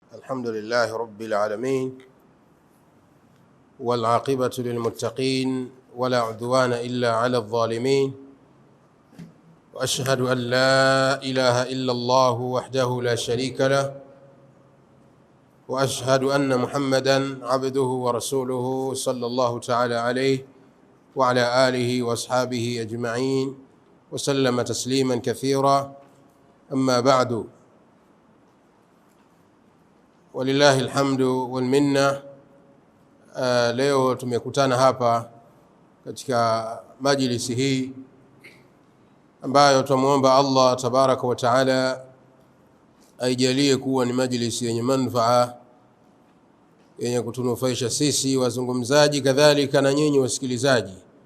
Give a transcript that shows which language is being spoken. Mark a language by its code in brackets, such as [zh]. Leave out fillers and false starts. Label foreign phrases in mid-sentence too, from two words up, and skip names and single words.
[ar] الحمد لله رب العالمين والعاقبة للمتقين ولا عدوان إلا على الظالمين وأشهد أن لا إله إلا الله وحده لا شريك له وأشهد أن محمدًا عبده ورسوله صلى الله تعالى عليه وعلى آله وأصحابه أجمعين وسلم تسليما كثيرا. أما بعد، ولله الحمد والمنة. [sw] Leo tumekutana hapa katika majlisi hii ambayo tumuomba [ar] الله تبارك وتعالى [sw] aijalie kuwa ni majlisi yenye manufaa, yenye kutunufaisha sisi wazungumzaji kadhalika na nyinyi wasikilizaji.